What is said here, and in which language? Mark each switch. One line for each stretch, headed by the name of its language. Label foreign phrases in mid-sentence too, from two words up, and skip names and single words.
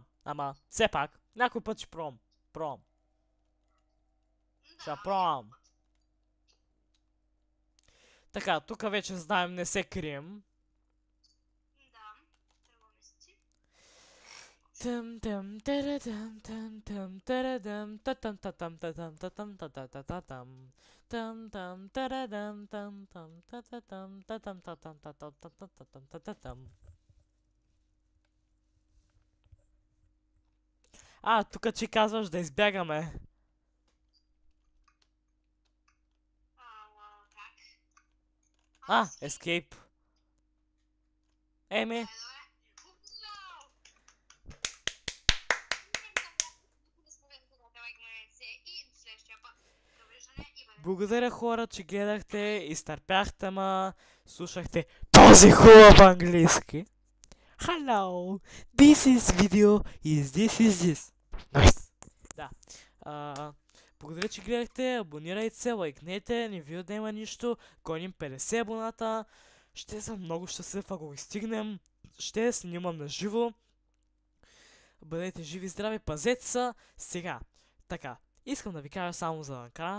Bulgarian: Ама, все пак, някой път ще пробвам. Пробвам. Ще пробвам. Така, тук вече знаем, не се крием. Да, тръгваме си. Тъм тъм тарадам тъм тъм тарадам татам татам татам татам татататам тъм тъм тарадам тъм тъм тататам татам татам татам татам тататам. Тук ти казваш да избягаме. Как? Escape. Еми. Благодаря, хора, че гледахте, изтърпяхте ма, слушахте този хубав английски.
English: Hello, this is video is this is this. Nice.
Bulgarian: Да. Благодаря, че гледахте, абонирайте се, лайкнете, не ви отнема нищо, гоним 50 абоната. Ще съм много щастлив, ако го стигнем. Ще снимам на живо. Бъдете живи и здрави, пазете се. Сега, така, искам да ви кажа само за накрая.